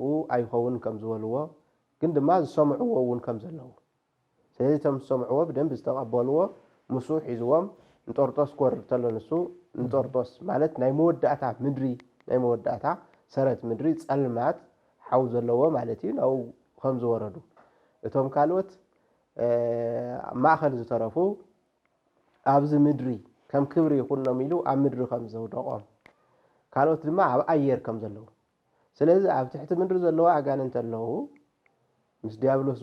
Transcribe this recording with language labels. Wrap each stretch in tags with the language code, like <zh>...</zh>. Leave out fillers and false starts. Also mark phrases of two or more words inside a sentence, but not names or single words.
<ti>አይኸውን ከም ዝበልዎ ግን ድማ ዝሰምዑዎ እውን ከም ዘለው ስለዚህ ተም ዝሰምዑዎ በደንብ ዝተቀበልዎ ሙሱ ሒዝዎም እንጦርጦስ ኮርብ ተለነሱ እንጦርጦስ ማለት ናይ መወዳእታ ምድሪ ናይ መወዳእታ ሰረት ምድሪ ጸልማት ሓው ዘለዎ ማለት እዩ ነው ከም ዝወረዱ እቶም ካልኦት ማእኸል ዝተረፉ ኣብዚ ምድሪ ከም ክብሪ ይኹን ነው ሚሉ ኣብ ምድሪ ከም ዘውደቆም ካልኦት ድማ ኣብ ኣየር ከም ዘለው ስለዚ ኣብ ትሕቲ ምድሪ ዘለዎ ኣጋንንት ኣለው ምስ ዲያብሎስ</ti>